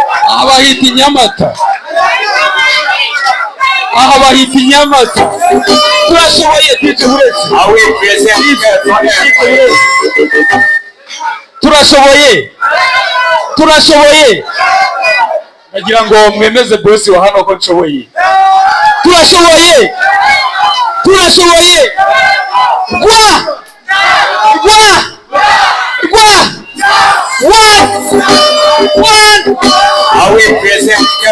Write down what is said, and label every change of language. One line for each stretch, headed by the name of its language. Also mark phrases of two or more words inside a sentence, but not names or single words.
Kinyarwanda: Aha bahita i Nyamata. Aha bahita i Nyamata. Turashoboye, twite uretse. Awe, present. Turashoboye. Turashoboye. Nagira ngo mwemeze boss wa hano ko nshoboye. Turashoboye. Turashoboye. Rwa. Rwa. Rwa.
English: One. One. Awe, present.